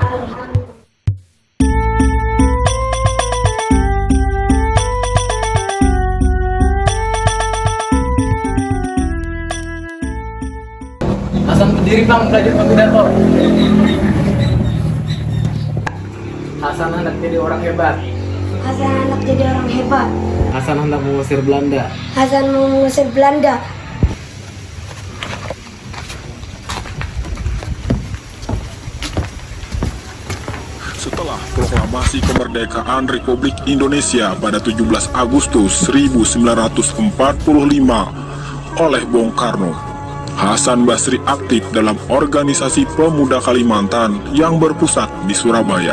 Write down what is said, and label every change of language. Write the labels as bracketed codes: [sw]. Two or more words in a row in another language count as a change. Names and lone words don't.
[id] Hasan berdiri bang, belajar pidato. Hasan hendak jadi orang hebat. Hasan anak jadi orang hebat. Hasan hendak mengusir Belanda. Hasan mau mengusir Belanda. Setelah proklamasi kemerdekaan Republik Indonesia pada 17 Agustus 1945 oleh Bung Karno, Hasan Basri aktif dalam organisasi pemuda Kalimantan yang berpusat di Surabaya.